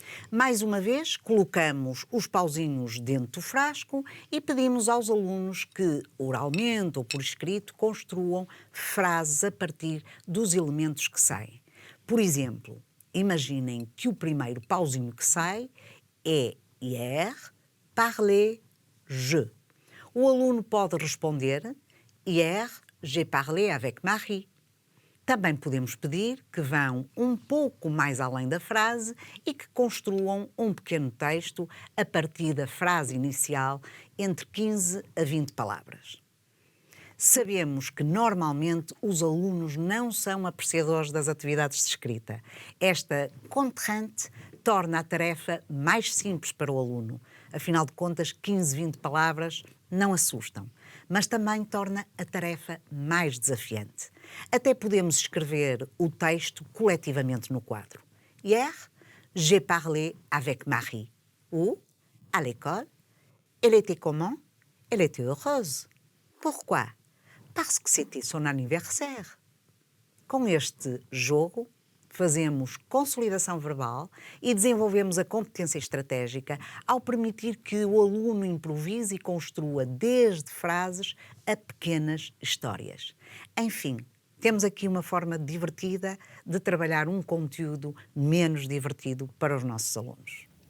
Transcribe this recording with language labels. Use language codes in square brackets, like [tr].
[pt] Mais uma vez, colocamos os pauzinhos dentro do frasco e pedimos aos alunos que, oralmente ou por escrito, construam frases a partir dos elementos que saem. Por exemplo, imaginem que o primeiro pauzinho que sai é hier, parler, je. O aluno pode responder [fr] hier, j'ai parlé avec Marie. [pt] Também podemos pedir que vão um pouco mais além da frase e que construam um pequeno texto a partir da frase inicial entre 15 a 20 palavras. Sabemos que normalmente os alunos não são apreciadores das atividades de escrita. Esta contrainte torna a tarefa mais simples para o aluno. Afinal de contas, 15, 20 palavras não assustam, mas também torna a tarefa mais desafiante. Até podemos escrever o texto coletivamente no quadro. [fr] Hier, j'ai parlé avec Marie. Ou, à l'école, elle était comment? Elle était heureuse. Pourquoi? Parce que c'était son anniversaire. [pt] Com este jogo, fazemos consolidação verbal e desenvolvemos a competência estratégica ao permitir que o aluno improvise e construa desde frases a pequenas histórias. Enfim, temos aqui uma forma divertida de trabalhar um conteúdo menos divertido para os nossos alunos.